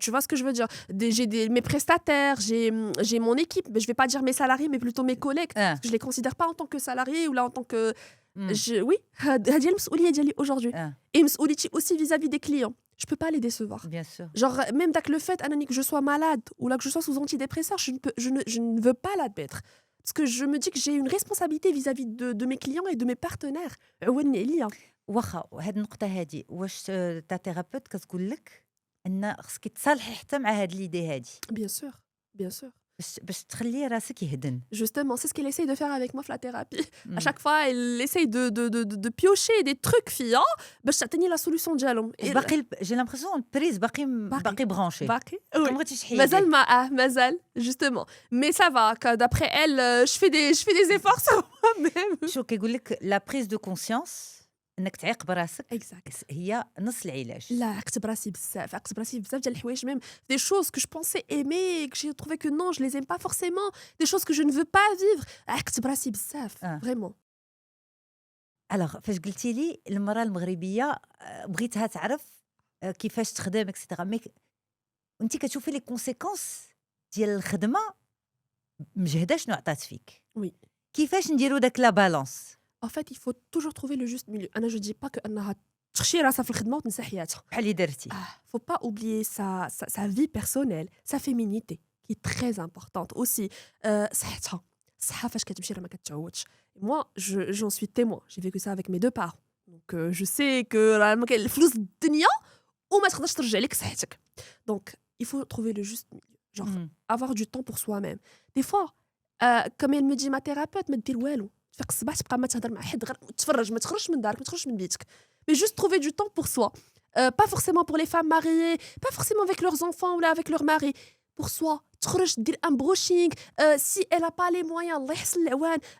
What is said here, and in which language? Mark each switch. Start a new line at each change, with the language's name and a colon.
French: Tu vois ce que je veux dire, mes prestataires, j'ai mon équipe, mais je vais pas dire mes salariés mais plutôt mes collègues parce que je les considère pas en tant que salariés ou là en tant que oui,
Arabic: هذه المسؤولية ديالي
French: aujourd'hui. Et
Arabic: مسؤوليتي
French: aussi vis-à-vis des clients. Je peux pas les décevoir. Bien sûr. Genre, même le fait que je sois malade ou là que je sois sous antidépresseurs, je ne veux pas l'admettre. Parce que je me dis que j'ai une responsabilité vis-à-vis de mes clients et de mes partenaires.
Arabic: واخا هاد النقطه هادي واش تا ثيرابيوت كتقول لك ان خصك تصالحي حتى مع هاد ليدي هادي
French: Bien sûr, bien sûr.
Arabic: باش تخلي راسك يهدن.
French: Justement, c'est ce qu'elle essaye de faire avec moi, la thérapie. À chaque fois, elle essaye de piocher des trucs fiants
Arabic: باش تعطيني
French: la solution
Arabic: ديالهم. باقي
French: j'ai l'impression
Arabic: البريز باقي برانشي. باقي. ما بغيتيش تحيدي. مازال
French: justement. Mais ça va, d'après elle, je fais des efforts sur moi-même.
Arabic: شو كيقول لك لا بريز دو كونسيونس انك تعيق براسك
French: Exact.
Arabic: هي نص العلاج. لا عقت براسي بزاف ديال الحوايج
French: même des choses que je pensais aimer que j'ai trouvé que non je les aime pas forcément, des choses que je ne veux pas vivre.
Arabic: عقت براسي بزاف
French: vraiment.
Arabic: alors فاش قلتي لي المراه المغربيه بغيتها تعرف كيفاش تخدم اكسيتيرا مي وانت كتشوفي لي كونسيكونس ديال الخدمه مجهده شنو عطات فيك.
French: Oui.
Arabic: كيفاش نديرو داك لا بالانس؟
French: En fait, il faut toujours trouver le juste milieu.
Arabic: أنا
French: je dis pas qu'
Arabic: أنها تخشي راسها في الخدمة وتنسى حياتها. بحال اللي درتي.
French: Faut pas oublier sa vie personnelle, sa féminité qui est très importante aussi.
Arabic: صحتها. الصحة فاش كتمشي راه ما كتعوضش.
French: Moi, j'en suis témoin. J'ai vécu ça avec mes deux parents. Donc je sais que
Arabic: راه ما كاين الفلوس الدنيا وما تقدرش ترجع لك صحتك.
French: Donc il faut trouver le juste milieu. Genre avoir du temps pour soi-même. Des fois, comme elle me dit ma thérapeute
Arabic: ما دير والو. تفيق الصباح تبقى ما تهضر مع حد غير تفرج ما تخرجش من دارك ما تخرجش من بيتك
French: mais juste trouver du temps pour soi, pas forcément pour les femmes mariées, pas forcément avec leurs enfants ou là avec leur mari, pour soi
Arabic: تخرج دير
French: un brushing, si elle a pas les moyens
Arabic: الله يحسن العوان